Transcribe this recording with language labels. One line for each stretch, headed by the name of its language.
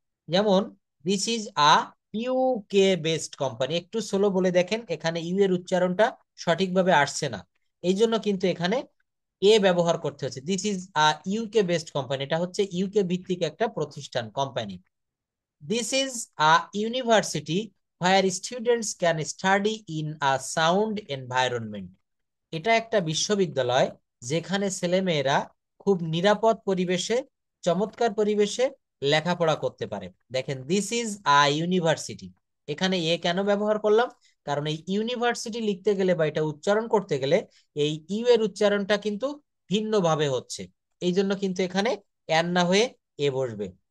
Bangla: যেমন
English: this is a UK based company,
Bangla: একটু slow বলে দেখেন, এখানে ইউ এর উচ্চারণটা সঠিকভাবে আসছে না, এই জন্য কিন্তু এখানে এ ব্যবহার করতে হচ্ছে।
English: this is a UK based company,
Bangla: এটা হচ্ছে ইউকে ভিত্তিক একটা প্রতিষ্ঠান, company.
English: This is a university where students can study in a sound environment.
Bangla: এটা একটা বিশ্ববিদ্যালয় যেখানে ছেলেমেয়েরা খুব নিরাপদ পরিবেশে, চমৎকার পরিবেশে লেখাপড়া করতে পারে। দেখেন
English: this is a university,
Bangla: এখানে এ কেন ব্যবহার করলাম, কারণ এই ইউনিভার্সিটি লিখতে গেলে বা এটা উচ্চারণ করতে গেলে এই ইউ এর উচ্চারণটা কিন্তু ভিন্নভাবে হচ্ছে, এই জন্য কিন্তু এখানে অ্যান না হয়ে এ বসবে।